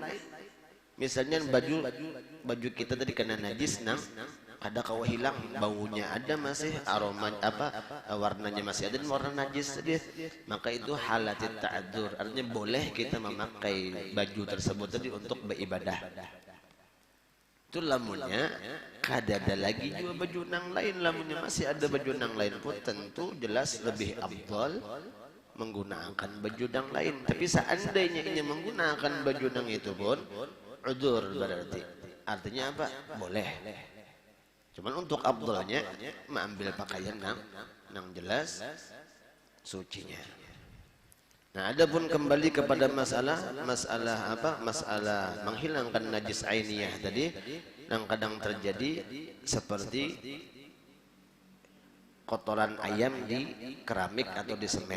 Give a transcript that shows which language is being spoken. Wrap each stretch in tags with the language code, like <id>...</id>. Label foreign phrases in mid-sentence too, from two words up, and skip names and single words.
<id>Misalnya baju kita tadi kena najis nang ada kau hilang baunya ada masih aroma warnanya masih ada warna najis tadi, maka itu</id> <ar>halatit ta'adzur</ar> <id>artinya boleh kita memakai baju tersebut tadi untuk beribadah.</id> <bjn>Itu lamunnya kada ada lagi juga baju nang lain, lamunnya masih ada baju nang lain pun tentu jelas lebih afdal menggunakan baju nang lain.</bjn> <id>Tapi seandainya ini menggunakan baju nang itu pun udzur berarti artinya apa? Boleh. Cuman untuk afdalnya mengambil pakaian nang jelas sucinya. Nah, adapun kembali kepada masalah menghilangkan najis ainiyah tadi yang kadang terjadi seperti kotoran ayam di keramik atau di semen.</id>